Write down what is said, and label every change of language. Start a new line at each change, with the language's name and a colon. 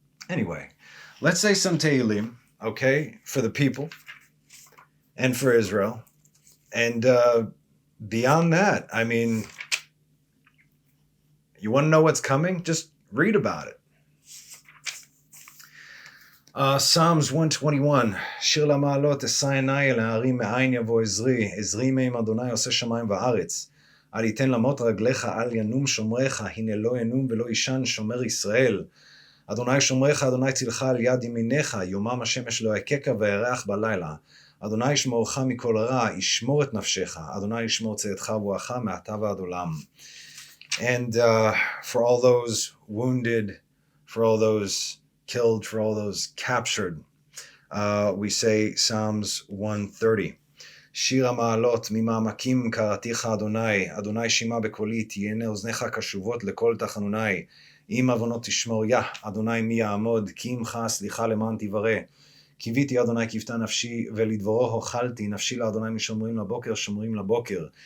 English: Anyway, let's say some Tehillim, okay, for the people and for Israel. And beyond that, you want to know what's coming? Just read about it.
Hebrew: Psalms 121, שיר למעלות, אשא עיני אל ההרים מאין יבוא עזרי, עזרי מעם אדוני עושה שמיים וארץ. אל יתן למוט רגליך, אל ינום שומריך, הנה לא ינום ולא יישן שומר ישראל. אדוני שומריך, אדוני צילך על יד ימיניך, יומם השמש לא יככה וירח בלילה. אדוני ישמורך מכל רע, ישמור את נפשך, אדוני ישמור צאתך ובואך מעתה ועד עולם.
English: And for all those wounded, for all those killed, for all those captured, we say Psalms 130.
Hebrew: שיר המעלות ממעמקים קראתיך אדוני, אדוני שמע בקולי, תהיינה אוזניך קשובות לקול תחנוני. אם עוונות תשמור אדוני מי יעמוד, כי עמך סליחה למען תברא. קיוויתי אדוני כבתה נפשי, ולדברו הוכלתי, נפשי לאדוני משומרים לבוקר, שומרים לבוקר.